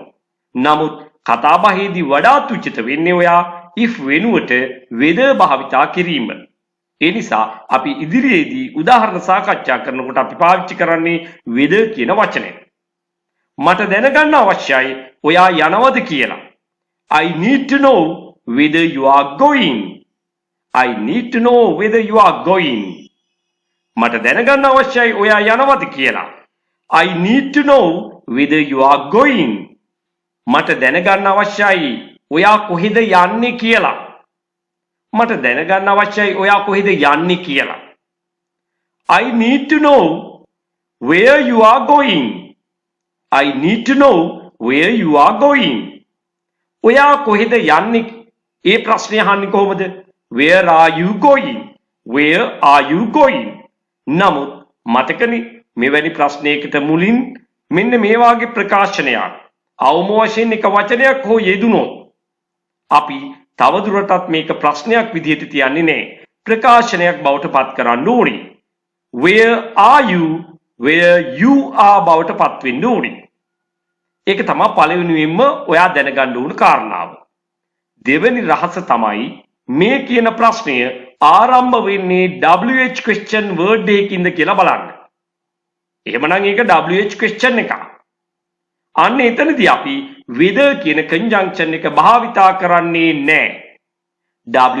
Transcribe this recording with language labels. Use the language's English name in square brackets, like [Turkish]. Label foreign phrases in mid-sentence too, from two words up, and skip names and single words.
[Sinhala] නමුත් කතාබහේදී වඩාත් උචිත වෙන්නේ ඔයා if වෙනුවට whether භාවිතා කිරීම. ඒ නිසා අපි ඉදිරියේදී උදාහරණ සාකච්ඡා කරනකොට අපි පාවිච්චි කරන්නේ whether කියන වචනය. මට දැනගන්න අවශ්‍යයි ඔයා යනවද කියලා. [English] I need to know whether you are going. I need to know whether you are going. [Sinhala] මට දැනගන්න අවශ්‍යයි ඔයා යනවද කියලා. [English] I need to know whether you are going. [Sinhala] මට දැනගන්න අවශ්‍යයි ඔයා කොහෙද යන්නේ කියලා. මට දැනගන්න අවශ්‍යයි ඔයා කොහෙද යන්නේ කියලා. [English] I need to know where you are going. I need to know where you are going. [Sinhala] ඔයා කොහෙද යන්නේ? ඒ ප්‍රශ්නේ අහන්නේ කොහොමද? [English] Where are you going? Where are you going? [Sinhala] නමුත් මතකනේ මෙවැනි ප්‍රශ්නයකට මුලින් මෙන්න මේ වාගේ ප්‍රකාශනයක් අවම වශයෙන් එක වචනයක් හෝ යෙදුනොත් අපි තවදුරටත් මේක ප්‍රශ්නයක් විදිහට තියන්නේ නැහැ. ප්‍රකාශනයක් බවට පත් කරන්න ඕනේ. [English] Where are you? Where you are [Sinhala] බවට පත් වෙන්න ඕනේ. ඒක තමයි පළවෙනියෙන්ම ඔයා දැනගන්න ඕන කාරණාව. දෙවෙනි රහස තමයි මේ කියන ප්‍රශ්නය ආරම්භ වෙන්නේ [English] WH question word [Sinhala] එකකින්ද කියලා බලන්න. එහෙමනම් ඒක [English] WH question [Sinhala] එකක්. අන්න එතනදී අපි whether කියන conjunction එක භාවිතා කරන්නේ නැහැ.